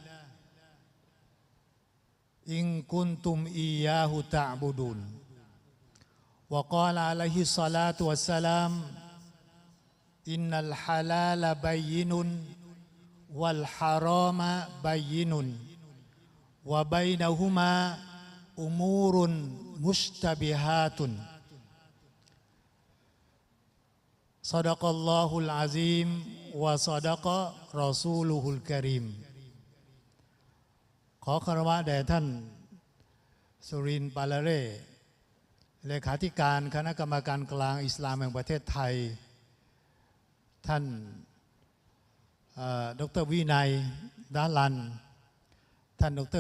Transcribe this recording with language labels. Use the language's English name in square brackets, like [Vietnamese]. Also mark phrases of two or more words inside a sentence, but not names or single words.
[Arabic] إن كنتم إياه تعبدون وقال عليه الصلاة والسلام إن الحلال بين والحرام بين وبينهما أمور مشتبهات صدق الله العظيم وصدق رسوله الكريم [Thai] ขอคารวะแด่ท่านสุรินทร์ปาลาเร่เลขาธิการคณะกรรมการกลางอิสลามแห่งประเทศไทยท่านดร.วินัยดาลันท่านดร.